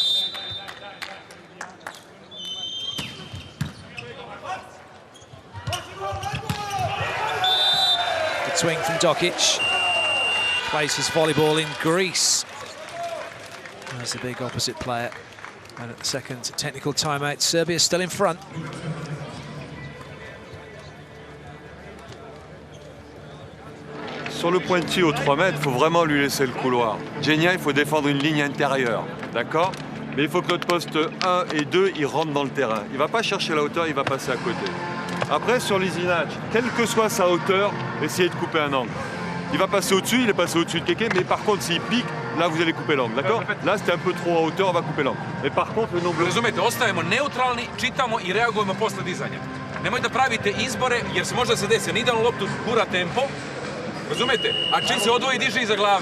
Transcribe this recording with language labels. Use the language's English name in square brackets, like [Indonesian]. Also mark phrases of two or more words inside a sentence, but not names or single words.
[English] Good swing from Dokic. Places volleyball in Greece. There's the big opposite player. And at the second technical timeout, Serbia still in front. [French] Sur le point de tir aux 3 mètres, il faut vraiment lui laisser le couloir. Genia, il faut défendre une ligne intérieure, d'accord? Mais il faut que notre poste 1 et 2, ils rentrent dans le terrain. Il ne va pas chercher la hauteur, il va passer à côté. Après, sur l'Isinach, quelle que soit sa hauteur, essayez de couper un angle. Il va passer au-dessus, il est passé au-dessus de Keke, mais par contre, s'il pique, là, vous allez couper l'angle, d'accord? Là, c'était un peu trop à hauteur, on va couper l'angle. Mais par contre, le nombre... [Serbian] Razumete, ostajemo neutralni, čitamo i reagujemo posle dizanja. Nemoj da pravite izbore, jer se možda se desi, on idealnu loptu gura tempo, razumete? A čim se odvoji, diže iza glave.